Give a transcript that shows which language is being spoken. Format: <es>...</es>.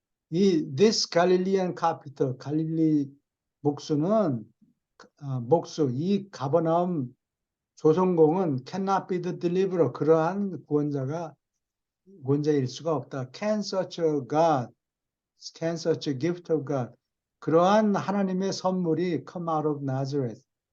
<en>This Galilean carpenter,</en> <ko>갈릴리 목수는 이 가버나움 조선공은</ko> <en>cannot be the deliverer.</en> <ko>그러한 구원자일 수가 없다.</ko> <en>Can such a God, can such a gift of God.</en> <ko>그러한 하나님의 선물이</ko> <en>come out of Nazareth.</en>